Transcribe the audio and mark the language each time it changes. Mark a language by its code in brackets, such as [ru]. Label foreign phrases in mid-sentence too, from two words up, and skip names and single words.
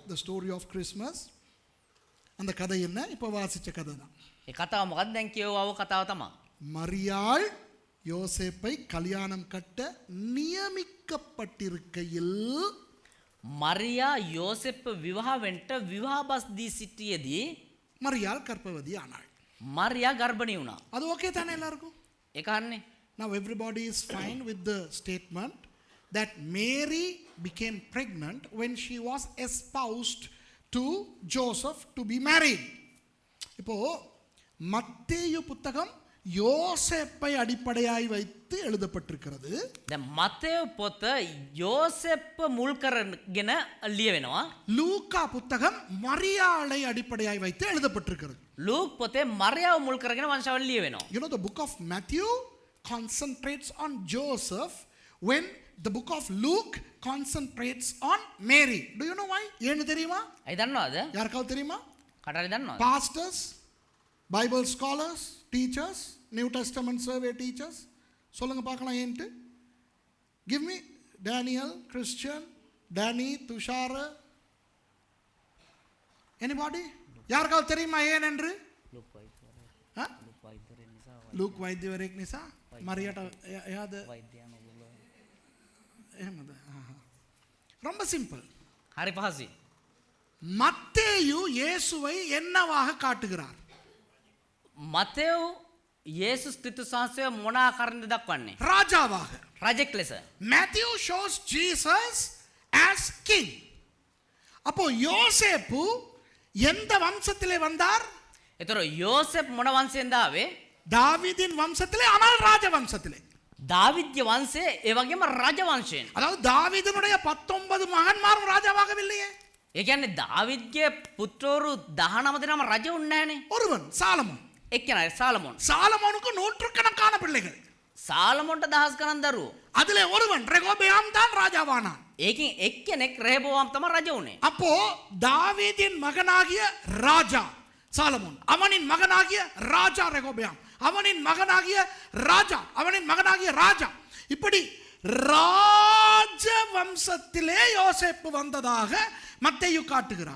[en] The story of Christmas. [ta] அந்த கதை என்ன? இப்போ வாசிச்ச கதை தான். [si] ඒ කතාව මොකක්ද දැන් කියවව කතාව තමයි. [ta] மரியாள் யோசேப்பை கல்யாணம் கட்ட நியமிக்கப்பட்டிருக்கையில் [si] මරියා යෝසෙප්ව විවාහ වෙන්න විවාහබස් දී සිටියේදී [ta] மரியாள் கர்ப்பவதி ஆனாள். [si] මරියා ගර්භණී වුණා. [ta] அது ஓகே தானே எல்லாருக்கும்? [si] ඒක හරිනේ. [en] Now everybody is fine with the statement that Mary became pregnant when she was espoused to Joseph to be married. [ta] இப்போ மத்தேயு புத்தகம் யோசேப்பை அடிப்படையாய் வைத்து எழுதப்பட்டிருக்கிறது. [si] දැන් මතේයු පොත යෝසෙප්ව මුල් කරගෙන ලියවෙනවා. [ta] லூக்கா புத்தகம் மரியாளை அடிப்படையாய் வைத்து எழுதப்பட்டிருக்கிறது. [si] ලූක් පොතේ මරියාව මුල් කරගෙන වංශාවලිය ලියවෙනවා. [en] You know, the book of Matthew concentrates on Joseph when the book of Luke concentrates on Mary. Do you know why? [ta] ஏன்னு தெரியுமா? [si] ඇයි දන්නවද? [ta] யாருக்காவது தெரியுமா? [si] කටහරි දන්නවද? [en] Pastors, Bible scholars, teachers, New Testament survey teachers. [ta] சொல்லுங்க பார்க்கலாம் ஏன்ட்டு. [en] Give me Daniel, Christian, Danny, Tushara. Anybody? [ta] யாருக்காவது தெரியுமா ஏன் என்று? [si] ලූක් වෛද්‍යවරයෙක් නිසා මරියට එයාද එහෙමද? [ta] ரொம்ப சிம்பிள். [si] හරි පහසුයි. [ta] மத்தேயு இயேசுவை என்னவாக காட்டுகிறார்? [si] මතේයු යේසුස් ක්‍රිස්තුස් වහන්සේව මොන ආකාරයෙන්ද දක්වන්නේ? [ta] ராஜாவாக. [si] රජෙක් ලෙස. [en] Matthew shows Jesus as king. [ta] அப்போ யோசேப்பு எந்த வம்சத்திலே வந்தார்? [si] ඒතර යෝසෙප් මොන වංශයෙන්ද ආවේ? [ta] தாவீதின் வம்சத்திலே, ஆனால் ராஜ வம்சத்திலே. [si] දාවිද්‍ය වංශයේ ඒ වගේම රජ වංශයෙන්. [ta] அதாவது தாவீதினுடைய 19 மகன்மாரும் ராஜாவாகவில்லையே. [si] ඒ කියන්නේ දාවිද්ගේ පුත්‍රවරු 19 දෙනාම රජ වුණ නැහනේ. [ta] ஒருவன் சாலமோன். [si] එක්කෙනා சாலமோன். [ta] சாலமோனுக்கு நூற்றுக்கணக்கான பிள்ளைகள். [si] சாலமோன்ට දහස් ගණන් දරුවෝ. [ta] அதிலே ஒருவன் ரெகோபெயாம் தான் ராஜாவானான். ඒකින් එක්කෙනෙක් රෙහබෝවම් තමයි රජ වුණේ. அப்போ தாவீதின் மகனாகிய ராஜா சாலமோன், அவனின் மகனாகிய ராஜா ரெகோபெயாம், அவனின் மகனாகிய ராஜா, இப்படி ராஜ வம்சத்திலே யோசேப்பு வந்ததாக மத்தேயு காட்டுகிறார்.